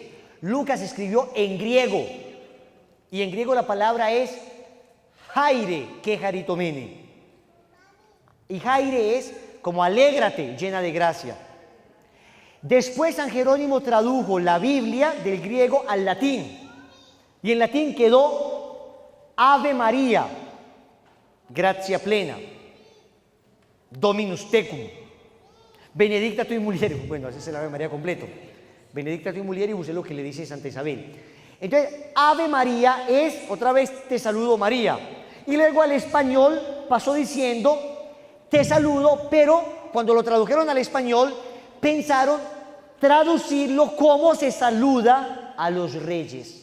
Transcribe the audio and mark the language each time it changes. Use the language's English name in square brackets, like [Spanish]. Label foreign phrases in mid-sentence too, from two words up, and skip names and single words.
[Spanish] Lucas escribió en griego, y en griego la palabra es [Greek] Χαῖρε, κεχαριτωμένη. [Spanish] Y Jaire es como alégrate, llena de gracia. Después San Jerónimo tradujo la Biblia del griego al latín. Y en latín quedó [Latin] Ave María, gratia plena, Dominus tecum, benedicta tui mulieribus. [Spanish] Bueno, ese es el Ave María completo. [Latin] Benedicta tui mulieribus [Spanish] es lo que le dice Santa Isabel. Entonces, Ave María es, otra vez, te saludo María. Y luego al español pasó diciendo, te saludo, pero cuando lo tradujeron al español, pensaron traducirlo como se saluda a los reyes.